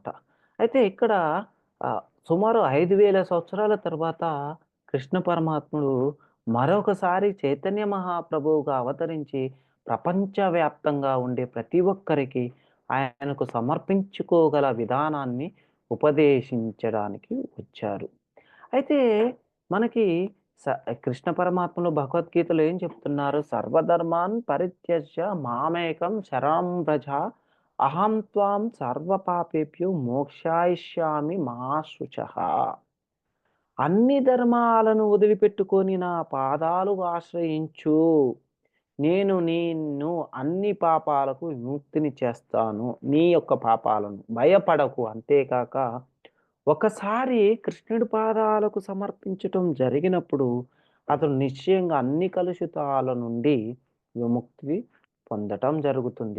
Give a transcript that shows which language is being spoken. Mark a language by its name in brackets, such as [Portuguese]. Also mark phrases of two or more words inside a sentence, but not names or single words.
[Telugu] అయితే ఇక్కడ సుమారు 5,000 సంవత్సరాల తర్వాత కృష్ణ పరమాత్ముడు మరొకసారి చైతన్య మహాప్రభువుగా అవతరించి ప్రపంచవ్యాప్తంగా ఉండే ప్రతి ఒక్కరికి ఆయనకు సమర్పించుకోగల విధానాన్ని ఉపదేశించడానికి వచ్చారు. అయితే మనకి స కృష్ణ పరమాత్మలు భగవద్గీతలో ఏం చెప్తున్నారు? [Sanskrit] సర్వధర్మాన్ పరిత్యజ్య మామేకం శరణం వ్రజ అహం త్వాం సర్వపాపేభ్యో మోక్షయిష్యామి మా శుచః. [Telugu] అన్ని ధర్మాలను వదిలిపెట్టుకొని నా పాదాలు ఆశ్రయించు. నేను నిన్ను అన్ని పాపాలకు విముక్తిని చేస్తాను. నీ యొక్క పాపాలను భయపడకు. అంతేకాక ఒకసారి కృష్ణుడి పాదాలకు సమర్పించటం జరిగినప్పుడు అతను నిశ్చయంగా అన్ని కలుషితాల నుండి విముక్తి పొందటం జరుగుతుంది.